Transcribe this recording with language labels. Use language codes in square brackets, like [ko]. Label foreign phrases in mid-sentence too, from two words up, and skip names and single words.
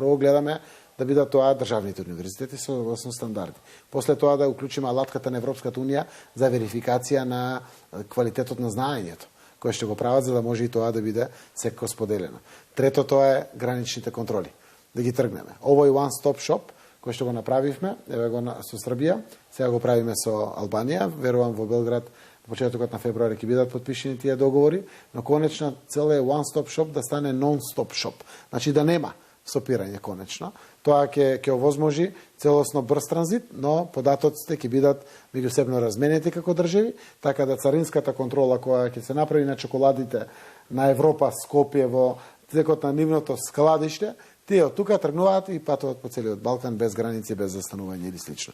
[mk] Прво гледаме да бидат тоа државните универзитети со согласно стандарди. После тоа да уклучиме алатката на Европската унија за верификација на квалитетот на знаењето, кој што го прават за да може и тоа да биде секако споделено. Трето, тоа е граничните контроли. Да ги тргнеме. Овој [en] one stop shop [mk] кој што го направивме, еве го со Србија, сега го правиме со Албанија, верувам во Белград на почетокот на февруари ќе бидат потпишени тие договори, но конечна цел е [en] one stop shop [mk] да стане [en] non stop shop. [mk] Значи да нема стопирање конечно. Тоа ќе овозможи целосно брз транзит, но податоците ќе бидат меѓусебно разменети како држави, така да царинската контрола која ќе се направи на чоколадите на Европа, Скопје во текот на нивното складиште, тие од тука тргнуваат и патуваат по целиот Балкан без граници, без застанување или слично.